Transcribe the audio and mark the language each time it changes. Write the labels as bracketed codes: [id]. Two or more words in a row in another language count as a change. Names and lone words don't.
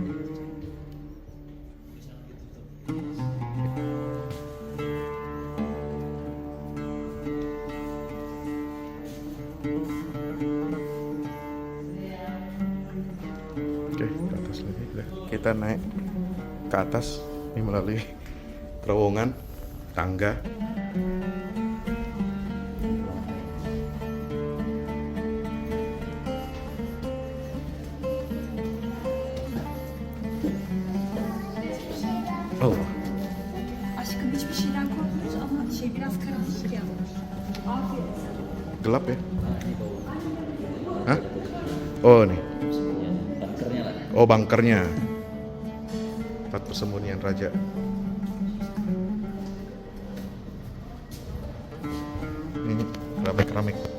[id] Oke, ke atas lagi. Udah. Kita naik ke atas ini melalui terowongan tangga. Oh, [tr] Aşkım hiçbir şeyden korkmuyoruz ama biraz karanlık ya. Aferin sana. [id] gelap ya? Hah? Oh, nih. Bunkernya lah. Oh, bunkernya. Tempat persembunyian raja. Ini keramik-keramik.